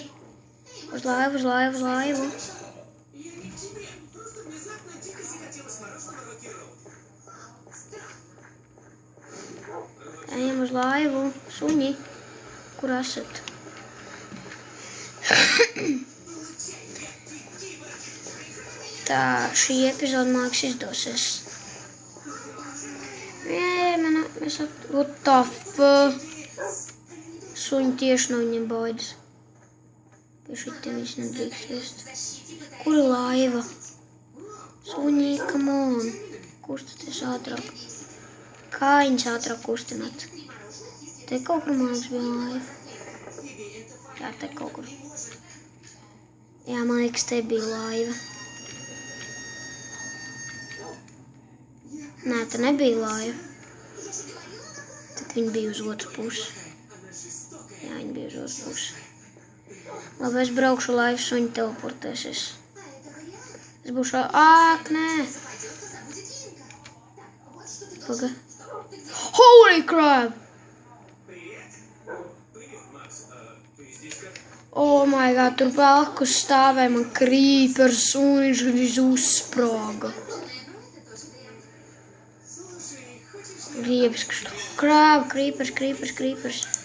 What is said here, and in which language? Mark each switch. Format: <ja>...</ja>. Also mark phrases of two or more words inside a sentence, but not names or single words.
<lv>Uz laivu. Ejam uz laivu. Suņi. Kur esat? Tā, šī epizode, man liekas, izdosies.</lv> <en>What the fuck?</en> <lv>Suņi tieši no viņiem baidas. Pie šitiem viņš nedrīkst vest. Kur ir laiva? Suņi,</lv> <en>come on.</en> <lv>Kustaties ātrāk. Kā viņas ātrāk kustināt? Te kaut kur, man liekas, bija laiva. Jā, te kaut kur. Jā, man liekas, te bija laiva. Nē, te nebija laiva. Tad viņi bija uz otru pusi. Jā, viņi bija uz otru pusi. Labi, es braukšu laivu, suņi teleportēsies. Es būšu... nē! Paga.</lv> <en>Holy crap! Oh my god,</en> <lv>tur blakus stāvēja man creepers un viņš gandrīz uzsprāga. Griebis, crap, creepers.</lv>